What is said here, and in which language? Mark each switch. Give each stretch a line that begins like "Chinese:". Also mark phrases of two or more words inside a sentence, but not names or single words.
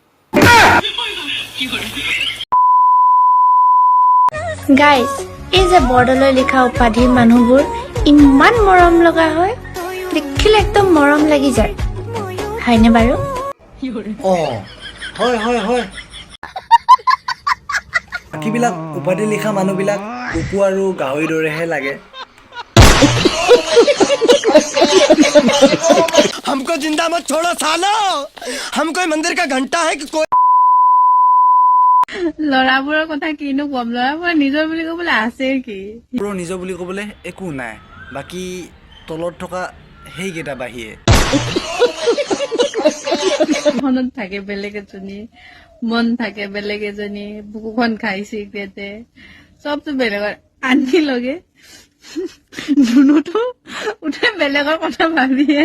Assamese: গাইজ, এই যে বৰ্ডলৈ লিখা উপাধি মানুহবোৰ ইমান মৰম লগা হয়, দেখিলে একদম মৰম লাগি যায়, হয়নে বাৰু? অঁ হয়। বাকীবিলাক উপাধি লিখা মানুহবিলাক কুকুৰ আৰু গাহৰিৰ দৰেহে লাগে।
Hindi: हमको जिंदा मत छोड़ो सालो, हम कोई मंदिर का घंटा है कि कोई।
Assamese: ল'ৰাবোৰৰ কথা কিনো কম, ল'ৰাবোৰৰ নিজৰ বুলি ক'বলৈ আছে কি? নিজৰ বুলি ক'বলৈ একো নাই, বাকী তলত থকা সেইকেইটা বাহিৰে। মনত থাকে বেলেগ এজনী, মন থাকে বেলেগ এজনী, বুকুখন খাই চিগৰেটে, চবতো বেলেগৰ আনকি লগে ধুনুটো উঠে বেলেগৰ কথা ভাবিয়ে।